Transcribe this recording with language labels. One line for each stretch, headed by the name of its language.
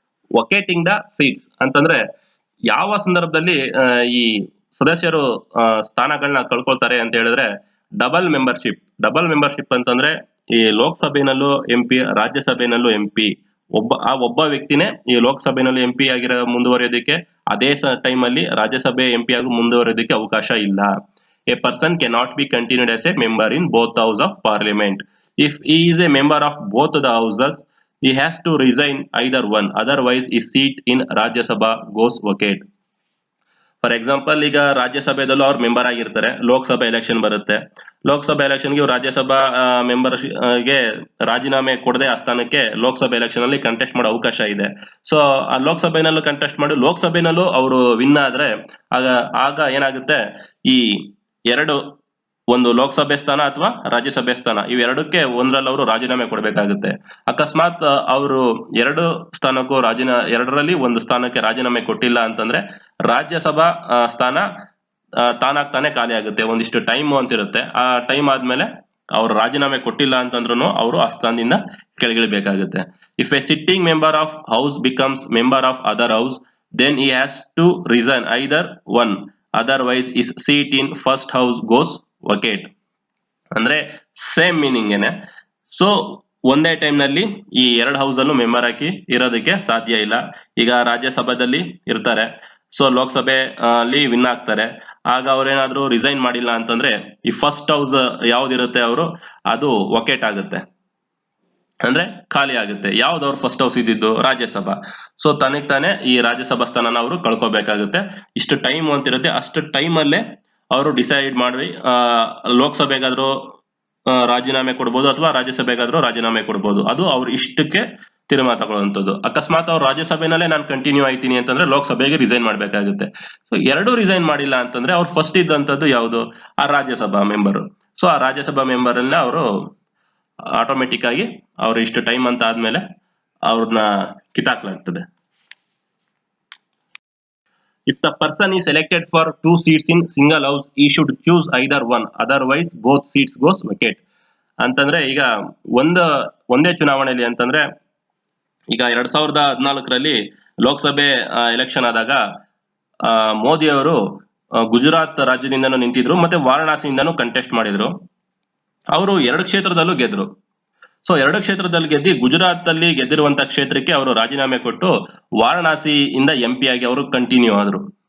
Kannada: ವೊಕೇಟಿಂಗ್ the seats ಅಂತಂದ್ರೆ ಯಾವ ಸಂದರ್ಭದಲ್ಲಿ ಈ ಸದಸ್ಯರು ಸ್ಥಾನಗಳನ್ನ ಕಳ್ಕೊಳ್ತಾರೆ ಅಂತ ಹೇಳಿದ್ರೆ ಡಬಲ್ ಮೆಂಬರ್ಶಿಪ್ ಅಂತಂದ್ರೆ ಈ ಲೋಕಸಭೆನಲ್ಲೂ MP, ರಾಜ್ಯಸಭೆನಲ್ಲೂ MP, ಒಬ್ಬ ವ್ಯಕ್ತಿನೇ ಈ ಲೋಕಸಭೆನಲ್ಲಿ MP ಆಗಿರೋ ಮುಂದುವರಿಯೋದಕ್ಕೆ ಅದೇ ಟೈಮ್ ಅಲ್ಲಿ ರಾಜ್ಯಸಭೆ MP ಆಗಿ ಮುಂದುವರಿಯೋದಕ್ಕೆ ಅವಕಾಶ ಇಲ್ಲ.
English: A person can not be continued as a member in both house of parliament. If he is a member of both the houses, he has to resign either one, otherwise his seat in Rajya Sabha goes vacant.
Kannada: For example, ಈಗ ರಾಜ್ಯಸಭೆದಲ್ಲೂ ಅವ್ರು member ಆಗಿರ್ತಾರೆ, Lok Sabha election ಬರುತ್ತೆ, ಲೋಕಸಭಾ ಎಲೆಕ್ಷನ್ಗೆ ರಾಜ್ಯಸಭಾ ಗೆ ರಾಜೀನಾಮೆ ಕೊಡದೆ ಆ ಸ್ಥಾನಕ್ಕೆ ಲೋಕಸಭಾ ಎಲೆಕ್ಷನ್ ಅಲ್ಲಿ ಕಂಟೆಸ್ಟ್ ಮಾಡೋ ಅವಕಾಶ ಇದೆ. ಸೊ ಆ ಲೋಕಸಭೆನಲ್ಲೂ ಕಂಟೆಸ್ಟ್ ಮಾಡಿ ಲೋಕಸಭೆನಲ್ಲೂ ಅವರು ವಿನ್ ಆದ್ರೆ ಆಗ ಏನಾಗುತ್ತೆ, ಈ ಎರಡು, ಒಂದು ಲೋಕಸಭೆ ಸ್ಥಾನ ಅಥವಾ ರಾಜ್ಯಸಭೆ ಸ್ಥಾನ, ಇವೆರಡಕ್ಕೆ ಒಂದ್ರಲ್ಲಿ ಅವರು ರಾಜೀನಾಮೆ ಕೊಡಬೇಕಾಗುತ್ತೆ. ಅಕಸ್ಮಾತ್ ಅವರು ಎರಡು ಸ್ಥಾನಕ್ಕೂ ಎರಡರಲ್ಲಿ ಒಂದು ಸ್ಥಾನಕ್ಕೆ ರಾಜೀನಾಮೆ ಕೊಟ್ಟಿಲ್ಲ ಅಂತಂದ್ರೆ ರಾಜ್ಯಸಭಾ ಸ್ಥಾನ ತಾನಾಗ್ ತಾನೇ ಖಾಲಿ ಆಗುತ್ತೆ. ಒಂದಿಷ್ಟು ಟೈಮ್ ಅಂತಿರುತ್ತೆ, ಆ ಟೈಮ್ ಆದ್ಮೇಲೆ ಅವ್ರು ರಾಜೀನಾಮೆ ಕೊಟ್ಟಿಲ್ಲ ಅಂತಂದ್ರೂ ಅವರು ಆ ಸ್ಥಾನದಿಂದ ಕೆಳಗಿಳಿಬೇಕಾಗುತ್ತೆ.
English: If a sitting member of house becomes member of other house, then he has to resign either one, otherwise his seat in first house goes vacant.
Kannada: ಅಂದ್ರೆ ಸೇಮ್ ಮೀನಿಂಗ್ ಏನೆ. ಸೊ ಒಂದೇ ಟೈಮ್ ನಲ್ಲಿ ಈ ಎರಡು ಹೌಸ್ ಅಲ್ಲೂ member ಹಾಕಿ ಇರೋದಕ್ಕೆ ಸಾಧ್ಯ ಇಲ್ಲ. ಈಗ ರಾಜ್ಯಸಭಾದಲ್ಲಿ ಇರ್ತಾರೆ, ಸೊ ಲೋಕಸಭೆ ಅಲ್ಲಿ ವಿನ್ ಆಗ್ತಾರೆ, ಆಗ ಅವ್ರೇನಾದ್ರೂ ರಿಸೈನ್ ಮಾಡಿಲ್ಲ ಅಂತಂದ್ರೆ ಈ ಫಸ್ಟ್ ಹೌಸ್ ಯಾವ್ದಿರುತ್ತೆ ಅವರು ಅದು ವೊಕೇಟ್ ಆಗುತ್ತೆ, ಅಂದ್ರೆ ಖಾಲಿ ಆಗುತ್ತೆ. ಯಾವ್ದು ಅವ್ರು ಫಸ್ಟ್ ಹೌಸ್ ಇದ್ದಿದ್ದು ರಾಜ್ಯಸಭಾ. ಸೊ ತನಗ್ ತಾನೇ ಈ ರಾಜ್ಯಸಭಾ ಸ್ಥಾನನ ಅವರು ಕಳ್ಕೊಬೇಕಾಗುತ್ತೆ. ಇಷ್ಟು ಟೈಮ್ ಅಂತಿರುತ್ತೆ, ಅಷ್ಟು ಟೈಮ್ ಅಲ್ಲೇ ಅವರು ಡಿಸೈಡ್ ಮಾಡಿ ಲೋಕಸಭೆಗಾದ್ರೂ ರಾಜೀನಾಮೆ ಕೊಡ್ಬೋದು ಅಥವಾ ರಾಜ್ಯಸಭೆಗಾದ್ರೂ ರಾಜೀನಾಮೆ ಕೊಡ್ಬೋದು. ಅದು ಅವ್ರು ಇಷ್ಟಕ್ಕೆ ತೀರ್ಮಾನ ತಗೊಳ್ಳುವಂಥದ್ದು. ಅಕಸ್ಮಾತ್ ಅವ್ರು ರಾಜ್ಯಸಭೆನಲ್ಲೇ ನಾನು ಕಂಟಿನ್ಯೂ ಆಯ್ತೀನಿ ಅಂತಂದ್ರೆ ಲೋಕಸಭೆಗೆ ರಿಸೈನ್ ಮಾಡ್ಬೇಕಾಗುತ್ತೆ. ಸೊ ಎರಡೂ ರಿಸೈನ್ ಮಾಡಿಲ್ಲ ಅಂತಂದ್ರೆ ಅವ್ರು ಫಸ್ಟ್ ಇದ್ದಂಥದ್ದು ಯಾವುದು, ಆ ರಾಜ್ಯಸಭಾ ಮೆಂಬರ್. ಸೊ ಆ ರಾಜ್ಯಸಭಾ ಮೆಂಬರ್ ಅನ್ನ ಅವರು ಆಟೋಮೆಟಿಕ್ ಆಗಿ ಅವ್ರು ಇಷ್ಟು ಟೈಮ್ ಅಂತ ಆದ್ಮೇಲೆ ಅವ್ರನ್ನ ಕಿತ್ತಾಕ್ಲಾಗ್ತದೆ.
English: If the person is elected for 2 seats in single house, he should choose either one, otherwise both seats goes vacant.
Kannada: ಅಂತಂದ್ರೆ ಈಗ ಒಂದೇ ಚುನಾವಣೆಯಲ್ಲಿ ಅಂತಂದ್ರೆ ಈಗ 2014ರಲ್ಲಿ ಲೋಕಸಭೆ ಎಲೆಕ್ಷನ್ ಆದಾಗ ಮೋದಿ ಅವರು ಗುಜರಾತ್ ರಾಜ್ಯದಿಂದನೂ ನಿಂತಿದ್ರು ಮತ್ತೆ ವಾರಣಾಸಿಯಿಂದನೂ ಕಂಟೆಸ್ಟ್ ಮಾಡಿದ್ರು. ಅವರು 2 ಕ್ಷೇತ್ರದಲ್ಲೂ ಗೆದ್ರು. ಸೊ 2 ಕ್ಷೇತ್ರದಲ್ಲಿ ಗೆದ್ದಿ ಗುಜರಾತ್ ಅಲ್ಲಿ ಗೆದ್ದಿರುವಂತ ಕ್ಷೇತ್ರಕ್ಕೆ ಅವರು ರಾಜೀನಾಮೆ ಕೊಟ್ಟು ವಾರಣಾಸಿಯಿಂದ MP ಆಗಿ ಅವರು ಕಂಟಿನ್ಯೂ ಆದ್ರು.